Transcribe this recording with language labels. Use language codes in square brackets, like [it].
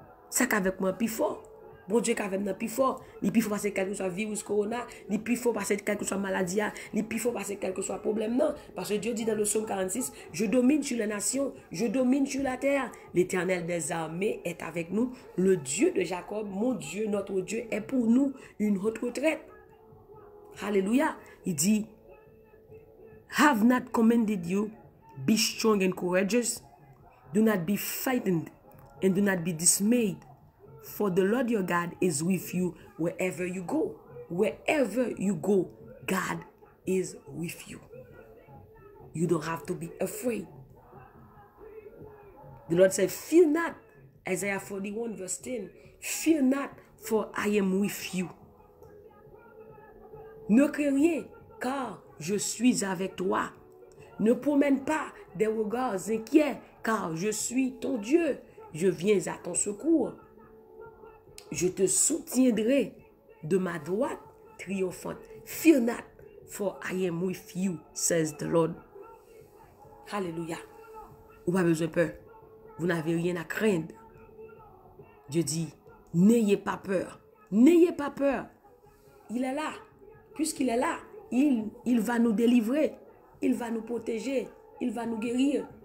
[fr] Sac avec moi, plus fort. Bon Dieu, avec moi, plus fort. Il plus fort parce que quelque soit virus corona, il plus fort parce que quelque soit maladie, il plus fort parce que quelque soit problème. Non. Parce que Dieu dit dans le psaume 46, je domine sur les nations, je domine sur la terre. L'Éternel des armées est avec nous. Le Dieu de Jacob, mon Dieu, notre Dieu, est pour nous une haute retraite. Alléluia. Il dit, [en] have not commanded you, be strong and courageous. Do not be frightened and do not be dismayed. For the Lord your God is with you wherever you go. Wherever you go, God is with you. You don't have to be afraid. The Lord said, fear not. Isaiah 41 verse 10. Fear not, for I am with you. [fr] Ne crains rien, car je suis avec toi. Ne promène pas des regards inquiets, car je suis ton Dieu. Je viens à ton secours. Je te soutiendrai de ma droite triomphante. [en] Fear not, for I am with you, says the Lord. Alléluia. [fr] Vous n'avez pas besoin de peur. Vous n'avez rien à craindre. Dieu dit, n'ayez pas peur. N'ayez pas peur. Il est là. Puisqu'il est là, il va nous délivrer. Il va nous protéger. Il va nous guérir.